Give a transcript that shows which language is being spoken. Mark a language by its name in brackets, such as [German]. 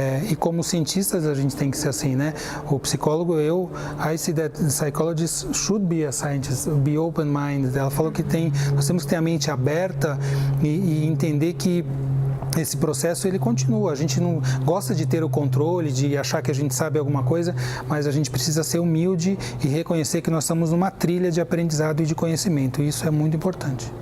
[Portuguese] E como cientistas a gente tem que ser assim, né? O psicólogo, [English] I see that psychologists should be a scientist, be open-minded. [Portuguese] Ela falou que nós temos que ter a mente aberta e entender que esse processo ele continua. A gente não gosta de ter o controle, de achar que a gente sabe alguma coisa, mas a gente precisa ser humilde e reconhecer que nós estamos numa trilha de aprendizado e de conhecimento. E isso é muito importante.